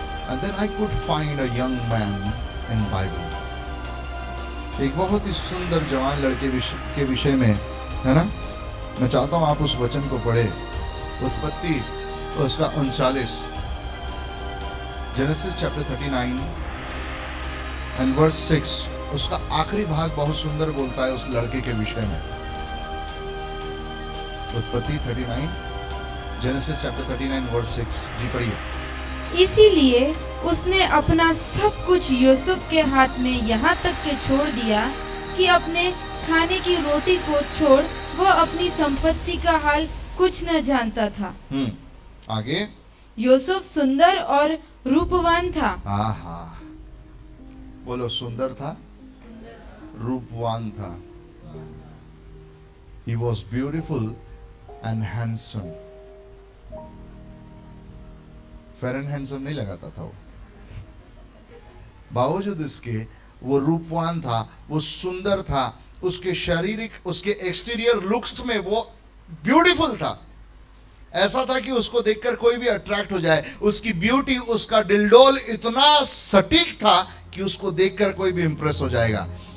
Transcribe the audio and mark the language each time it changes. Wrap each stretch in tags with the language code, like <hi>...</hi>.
<en>And then I could find a young man in Bible।</en> <hi>एक बहुत ही सुंदर जवान लड़के के विषय में है ना, मैं चाहता हूं आप उस वचन को पढ़े, उत्पत्ति उसका 39,</hi> <en>Genesis chapter 39 and verse 6।</en> <hi>उसका आखिरी भाग बहुत सुंदर बोलता है उस लड़के के विषय में। उत्पत्ति 39,</hi> <en>Genesis chapter 39 verse 6।</en> <hi>जी पढ़िए। इसीलिए उसने अपना सब कुछ यूसुफ के हाथ में यहाँ तक के छोड़ दिया कि अपने खाने की रोटी को छोड़ वह अपनी संपत्ति का हाल कुछ न जानता था। आगे। यूसुफ सुंदर और रूपवान था। आहा, बोलो सुंदर था, रूपवान था।</hi> <en>He was beautiful and handsome। Fair and handsome</en> <hi>नहीं लगाता था वो, बावजूद इसके वो रूपवान था, वो सुंदर था, उसके शारीरिक, उसके एक्सटीरियर लुक्स में वो ब्यूटीफुल था। ऐसा था कि उसको देखकर कोई भी अट्रैक्ट हो जाए। उसकी ब्यूटी, उसका डिलडोल इतना सटीक था कि उसको देखकर कोई भी इंप्रेस हो जाएगा।</hi>